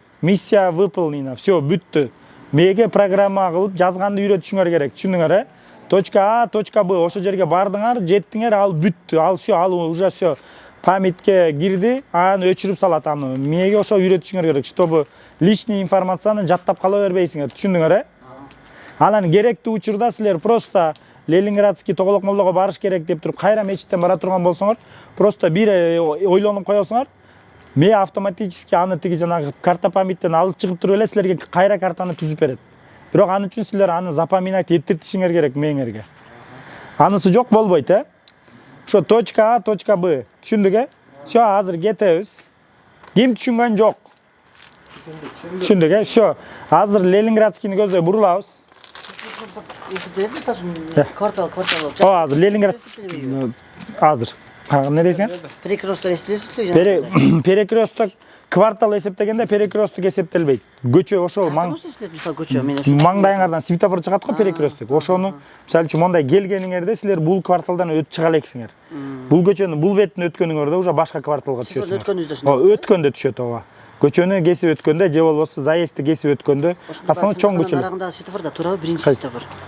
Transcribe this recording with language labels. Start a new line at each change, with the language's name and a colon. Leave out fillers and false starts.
Russian: Миссия выполнена, всё,
Kyrgyz: бүттү. Меге программа кылып жазганды үйрөтүшүңөр керек. Түшүндүңөр,
Russian: Точка А, точка Б
Kyrgyz: ошо жерге бардыңар, жеттиңер, ал бүттү. Ал всё, ал уже всё памятке кирди, аны өчүрүп салат аны. Меге ошо үйрөтүшүңөр керек,
Russian: чтобы лишний
Kyrgyz: информацияны жаттап кала бербейсиңер. Түшүндүңөр? Анан керектүү учурда силер просто Ленинградский Тоголок молдого барыш керек деп туруп, кайра мечиттен бара турган болсоңор, просто бир ойлонуп коесуңар. Ме автоматически аны тиги жанагы карта памяттен алып чыгып туруп эле силерге кайра картаны түзүп берет. Бирок аны үчүн силер аны запоминать эттиришиңер керек мээңерге. Анысы жок болбойт, Ошо
Russian: точка А, точка Б.
Kyrgyz: Түшүндүк, Всё, азыр кетебиз. Ким түшүнгөн жок? Түшүндүк, Всё. Азыр Ленинградскийни көздөй бурулабыз. Эсептелет квартал. Азыр Ленинград. Азыр. Не дейсиң? Перекресток эсептелет. Перекресток квартал эсептегенде перекресток эсептелбейт. Көчө ошол мисалы көчө менен маңдайыңардан светофор чыгат го перекресток. Ошону мисалы үчүн мондай келгениңерде силер бул кварталдан өтүп чыга элексиңер. Бул көчөнүн бул бетин өткөнүңөрдө уже башка кварталга түшөсүңөр. Өткөндө түшөт ооба. Көчөнү кесип өткөндө же болбосо заездди кесип өткөндө асаны чоң көчөлөр. Нарагындагы светофорда туурабы, биринчи светофор?